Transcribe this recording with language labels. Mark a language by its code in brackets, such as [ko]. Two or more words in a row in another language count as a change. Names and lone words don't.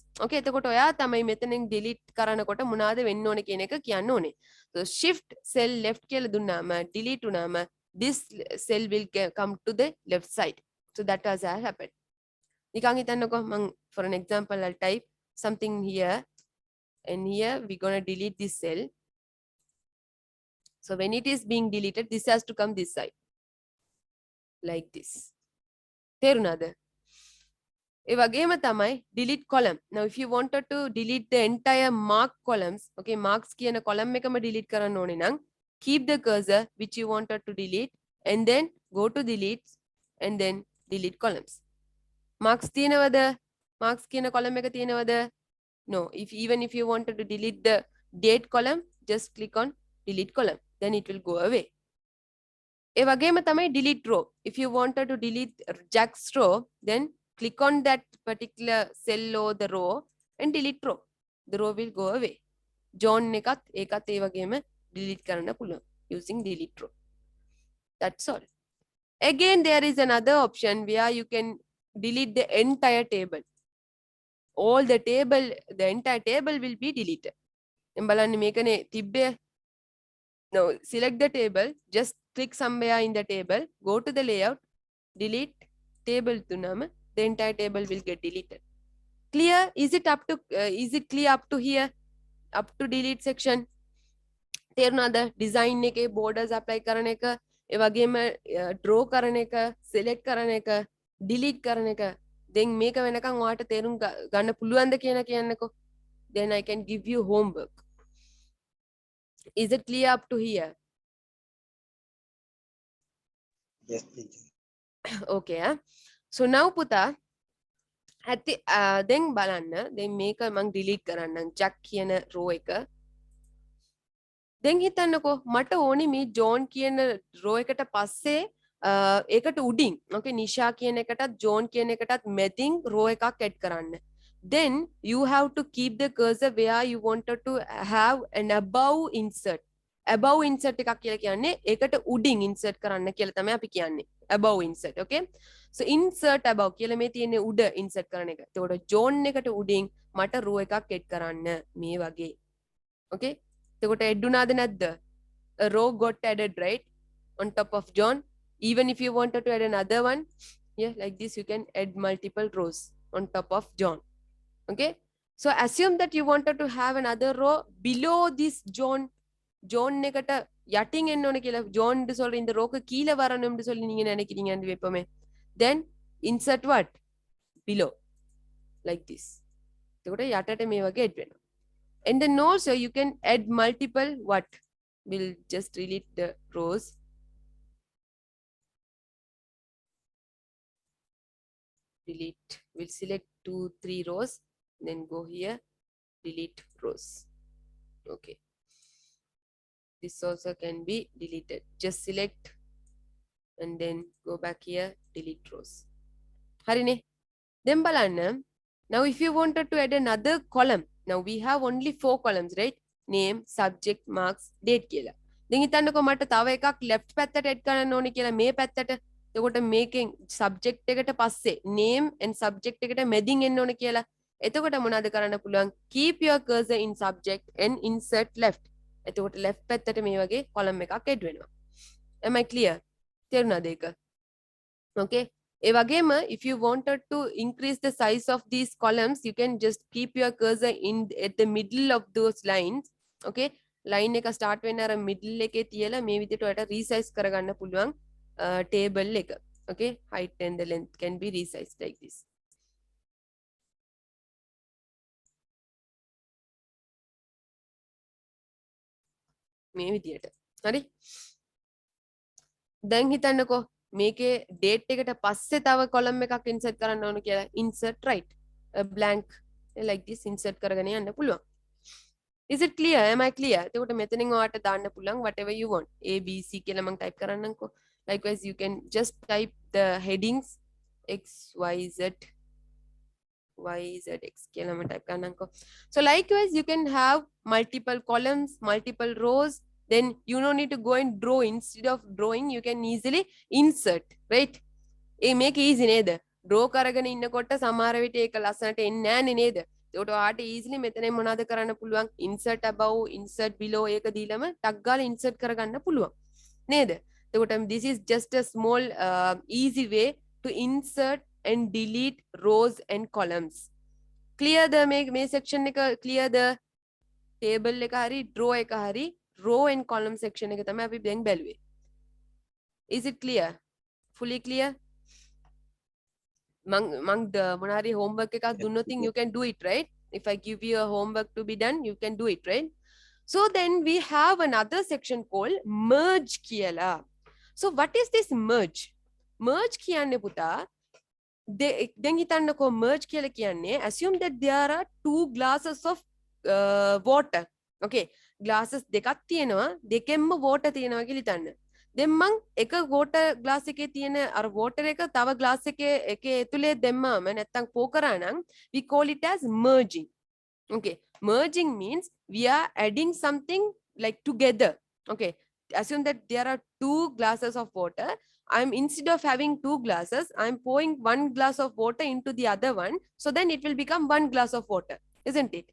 [si] okay, එතකොට ඔයා තමයි මෙතනින් delete කරනකොට මොනවාද වෙන්න ඕනේ කියන එක කියන්න ඕනේ. [en] so shift cell left [si] කියලා දුන්නාම delete උනාම [en] this cell will come to the left side. so that has happened. [si] නිකන් හිතන්නකෝ, මම [en] for an example I'll type something here and here we're going to delete this cell. so when it is being deleted, this has to come this side like this. [si] තේරුණාද? ඒ වගේම තමයි [en] delete column. now if you wanted to delete the entire mark columns, okay, [si] marks කියන column එකම delete කරන්න ඕනේ නම් [en] keep the cursor which you wanted to delete and then go to delete and then delete columns. [si] marks තියෙනවද? marks කියන column එක තියෙනවද? [en] no. even if you wanted to delete the date column, just click on delete column, then it will go away. [si] ඒ වගේම තමයි [en] delete row. If you wanted to delete Jack's row, then click on that particular cell or the row and delete row. The row will go away. [si] John එකත් ඒකත් ඒ වගේම delete කරන්න පුළුවන් [en] using delete row. That's all. Again, there is another option where you can delete the entire table. All the entire table will be deleted. [si] බලන්න මේකනේ තිබ්බේ. [en] Now select the table, just click somewhere in the table, go to the layout, delete table tunama, the entire table will get deleted. Clear? Is it clear up to here? Up to delete section? [si] තේරුණාද? design එකේ [en] borders apply [si] කරන එක, ඒ වගේම draw කරන එක, select කරන එක, delete කරන එක. then මේක වෙනකන් ඔයාලට තේරුම් ගන්න පුළුවන්ද කියන කියන්නකෝ. [en] Then I can give you homework. Is it clear up to here? Yes, teacher. Okay. So now [si] පුතා ඇති then බලන්න then මේක මං delete කරන්නම් jack කියන row එක. then හිතන්නකෝ මට ඕනි මේ john කියන row එකට පස්සේ ඒකට උඩින් okay නිෂා කියන එකටත් john කියන එකටත් මැදින් row එකක් add කරන්න. [en] Then you have to keep the cursor where you wanted to have an above insert. Above insert [si] එකක් කියලා කියන්නේ ඒකට උඩින් insert කරන්න කියලා තමයි අපි කියන්නේ. [en] Above insert, okay? So insert above [si] කියලා මේ තියෙන්නේ උඩ insert කරන එක. එතකොට john එකට උඩින් මට row එකක් add කරන්න මේ වගේ. Okay? එතකොට add උනාද නැද්ද? [en] A row got added, right? On top of john. Even if you wanted to add another one, yeah, like this you can add multiple rows on top of john. Okay, so assume that you wanted to have another row below this [si] john එකට යටින් එන්න ඕනේ කියලා [ta] john டு சொல்ற இந்த ரோக்கு கீழ வரணும்னு சொல்லி நீங்க நினைக்கிறீங்க அந்த வெப்பமே. [en] Then insert what? Below, like this. [si] එතකොට යටට මේ වගේ add වෙනවා. [en] And then also you can add multiple what? We'll just delete the rows. Delete. We'll select 2-3 rows. Then go here, delete rows. Okay, this also can be deleted. Just select and then go back here, delete rows. [si] හරිනේ. Then බලන්න. [en] Now if you wanted to add another column, now we have only 4 columns, right? [si] Name, subject, marks, date කියලා. then හිතන්නකෝ මට තව එකක් left පැත්තට add කරන්න ඕනේ කියලා මේ පැත්තට. එතකොට මේකෙන් subject එකට පස්සේ name and subject එකට මැදින් එන්න ඕනේ කියලා. එතකොට මොනවද කරන්න පුළුවන්? [en] keep your cursor in subject and insert left. [si] එතකොට left පැත්තට මේ වගේ column එකක් add වෙනවා. [en] Am I clear? [si] තේරුණාද ඒක? Okay. ඒ වගේම [en] if you wanted to increase the size of these columns, you can just keep your cursor in at the middle of those lines. [si] Okay. line එක start වෙන්න අර middle එකේ තියලා මේ විදිහට ඔයාලට resize කරගන්න පුළුවන් table එක. [en] Okay. height and the length can be resized like this. [si] මේ විදියට. හරි? දැන් හිතන්නකෝ මේකේ date එකට පස්සේ තව column එකක් insert කරන්න ඕන කියලා. [en] insert right. A blank like this [si] insert කරගෙන යන්න පුළුවන්. [en] Is it clear? Am I clear? [si] එතකොට මෙතනින් ඔයාලට දාන්න පුළුවන් [en] whatever you want. [si] A B C කියලා මම type කරන්නම්කෝ. [en] Likewise you can just type the headings X Y Z YZX [si] කියලා මම type කරන්නම්කෝ. [en] So likewise you can have multiple columns, multiple rows. Then you don't need to go and draw. Instead of drawing, you can easily insert, right? [si] ඒ මේක easy නේද? draw කරගෙන ඉන්නකොට සමහර විට ඒක ලස්සනට එන්නේ නැන්නේ නේද? ඒකට ඔයාට easily මෙතනින් මොනවද කරන්න පුළුවන්? [en] insert above, insert below [si] ඒක දීලම ටක් ගාලා insert කරගන්න පුළුවන්. නේද? එතකොට [en] this is just a small easy way to insert and delete rows and columns. Clear the [si] මේ section එක [en] clear the table [si] එක හරි draw එක හරි [en] row and column section [si] එක තමයි අපි දැන් බැලුවේ. [en] Is it clear? Fully clear? [si] මං මොන හරි homework එකක් දුන්නොත් [en] you can do it, right? If I give you a homework to be done, you can do it, right? So then we have another section called merge කියලා. So what is this merge? [si] Merge කියන්නේ පුතා දැන් හිතන්නකෝ merge කියලා කියන්නේ [en] assume that there are 2 glasses of water. Okay, glasses දෙකක් තියෙනවා, දෙකෙන්ම water තියෙනවා කියලා හිතන්න. දැන් මං එක water glass එකේ තියෙන අර water එක තව glass එකේ ඇතුලේ දැම්මාම නැත්තම් pour කරා නම් [si] we call it as merging. [en] Okay, merging means we are adding something like together. Okay, assume that there are two glasses of water. I'm instead of having two glasses, I'm pouring one glass of water into the other one, so then it will become one glass of water, isn't it?